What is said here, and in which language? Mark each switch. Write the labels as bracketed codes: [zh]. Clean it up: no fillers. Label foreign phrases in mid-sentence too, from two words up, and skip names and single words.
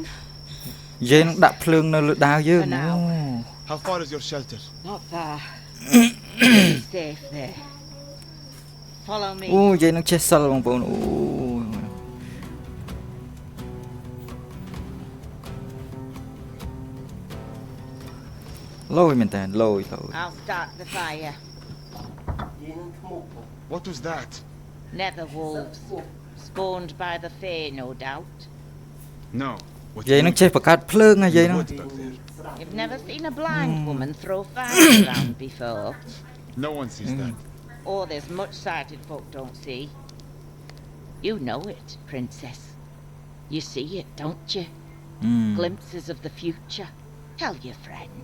[km] យាយនឹងដាក់ភ្លើងនៅលើដាវយើង [en] For now. How far is your shelter? Not far. You're safe there. Follow me. [km] អូយាយនឹងចេះសិលបងប្អូនអូលយមែនតើលយ [en] I'll start the fire. What was that? Nether wolves. Spawned by the Fae, no doubt. No. What [km] យាយនឹងចេះបង្កើតភ្លើងហើយយាយ [en] in [km] នឹង [en] the wood back there. You've never seen a blind woman throw fire around before. No one sees that. Oh, there's much sighted folk don't see. You know it, princess. You see it, don't you? Glimpses of the future. Tell your friend.